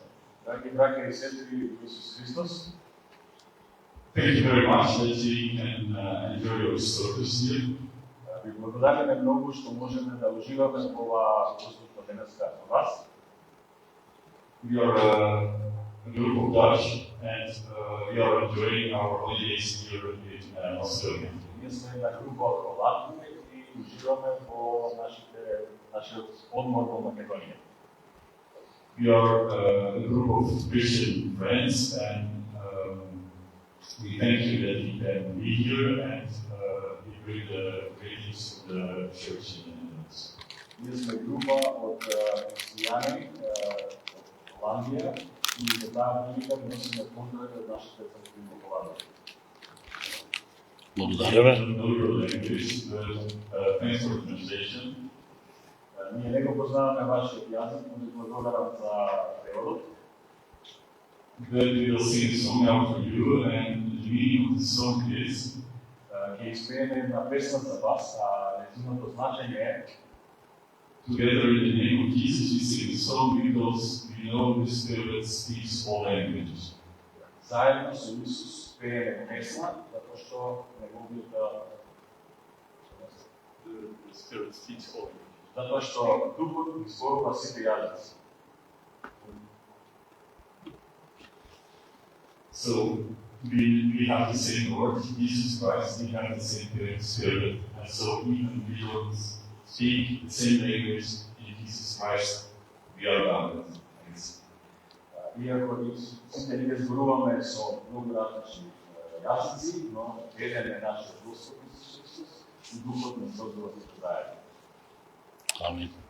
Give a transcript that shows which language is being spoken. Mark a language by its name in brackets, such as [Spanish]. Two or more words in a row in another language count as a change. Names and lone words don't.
[Macedonian] Драги браќа и сестри во Исус Христос, [English] thank you very much that we can enjoy your service here. [Macedonian] ви благодариме многу што можеме да уживаме во ова служба денеска со вас. [English] We are a group of Dutch and we are enjoying our holidays here in Australia. [Macedonian] Ние сме една група од Холандија и уживаме во нашиот одмор во Македонија. [English] We are a group of Christian friends and we thank you that we can be here and we bring the greetings to the church in the Netherlands. [Macedonian] Ние сме група од христијани од Холандија и за таа прилика носиме поздрави од нашите цркви во Холандија. Благодариме. [English] I don't know your language, but thanks for the translation. [Macedonian] Ние не го познаваме вашиот јазик, но ви благодарам за преводот. [English] But we will sing a song now for you, and the meaning of the song is [Macedonian] Ќе испееме една песна за вас, а нејзиното значење е [English] together in the name of Jesus we sing a song because we know the Spirit speaks all languages. [Macedonian] заедно со Исус пееме песна, затоа што неговиот [English] The Spirit speaks all languages. [Macedonian] затоа што Духот ги зборува сите јазици. [English] So we have the same Lord, Jesus Christ, we have the same Spirit, and so even we don't speak the same language in Jesus Christ, we are bound. Thanks. [Macedonian] Иако сите ние зборуваме со многу различни јазици, но еден е нашиот Господ Исус Христос и Духот не зборува сите заедно. Амин.